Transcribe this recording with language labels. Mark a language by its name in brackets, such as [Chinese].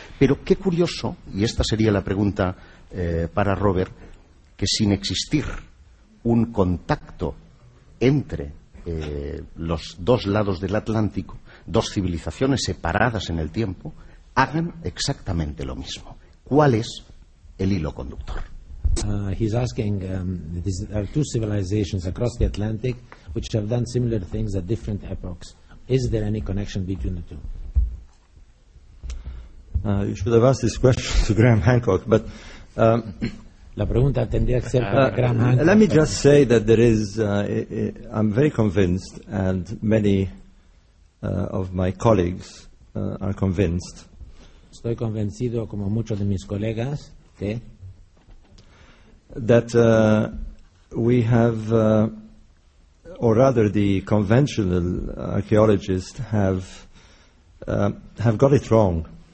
[Spanish] Pero qué curioso, y esta sería la pregunta para Robert, que sin existir un contacto entre los dos lados del Atlántico, dos civilizaciones separadas en el tiempo, hagan exactamente lo mismo. ¿Cuál es el hilo conductor? [English] He's asking, these are two civilizations across the Atlantic which have done similar things at different epochs. Is there any connection between the two? You should have asked this question to Graham Hancock, but [Spanish] la pregunta tendría que ser para Graham Hancock. [English] Let me just say that there is, I'm very convinced, and many of my colleagues are convinced. [Spanish] Estoy convencido, como muchos de mis colegas, que [English] that we have, or rather the conventional archaeologists have got it wrong.